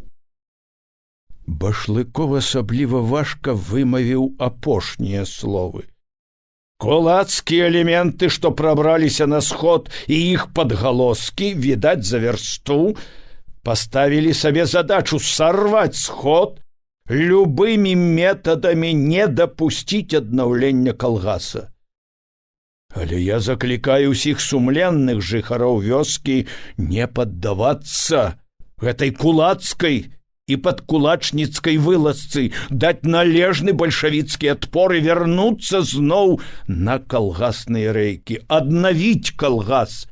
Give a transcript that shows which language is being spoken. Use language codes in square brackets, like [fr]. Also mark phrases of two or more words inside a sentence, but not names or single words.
[be] Башлыков асабліва важка вымавіў апошнія словы. Кулацкія элементы, што прабраліся на сход, і іх падгалоскі, відаць за вярсту, поставили сабе [ru] задачу сорвать [be] сход, [ru] любыми методами не допустить [be] аднаўлення калгаса. Але я заклікаю ўсіх сумленных жыхароў вёскі не паддавацца гэтай кулацкай і падкулачніцкай вылазцы, даць належны бальшавіцкі адпор і вярнуцца зноў на калгасныя рэйкі, аднавіць калгас.